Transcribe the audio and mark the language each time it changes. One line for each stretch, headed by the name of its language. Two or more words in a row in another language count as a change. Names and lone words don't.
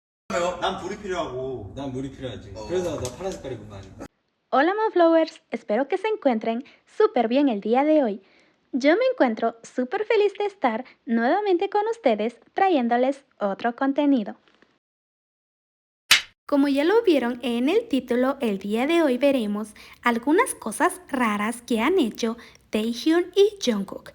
Korean: 난 불이 필요하고. 난 물이 필요하지. 그래서 나 파란 색깔 입은 거 아니야?
Spanish: Hola Monflowers, espero que se encuentren súper bien el día de hoy. Yo me encuentro súper feliz de estar nuevamente con ustedes trayéndoles otro contenido. Como ya lo vieron en el título, el día de hoy veremos algunas cosas raras que han hecho Taehyun y Jungkook.